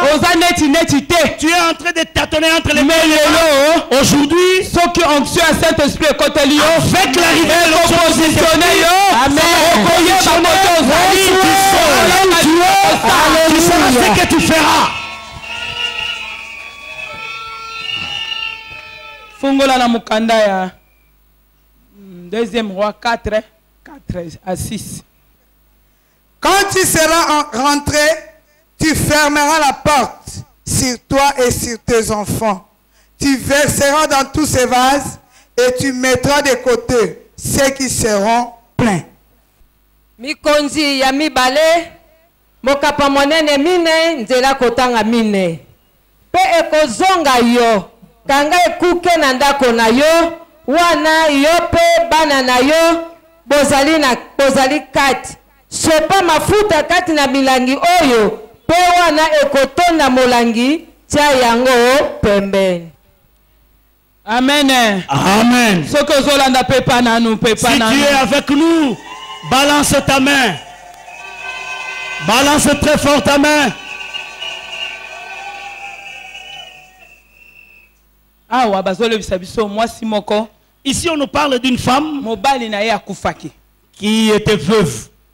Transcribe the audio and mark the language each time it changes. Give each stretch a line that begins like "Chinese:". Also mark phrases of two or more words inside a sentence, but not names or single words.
French: Tu es en train de tâtonner entre les mains. Aujourd'hui, avec l'arrivée de l'onction du Saint-Esprit, tu sauras ce que tu feras.
Lingala: Fungola na mukanda ya
French: deuxième roi 4 à 6. Quand tu seras rentré, tu fermeras la porte sur toi et sur tes enfants. Tu verseras dans tous ces vases et tu mettras de côté ceux qui seront pleins.
Lingala: Mikonzi ya mibale, mokapa monene mine, nzela kotanga mine. Pe ekozonga yo, kanga ekuke na ndako na yo, wana yo pe bana na yo, bozali kati. Sopa mafuta kati na milangi oyo, pe wana ekotonda molangi, tia yango pembeni. Amen. Amen.
French: Si tu es avec nous, balance ta main. Balance très fort ta main. Ici on nous parle d'une femme qui était veuve.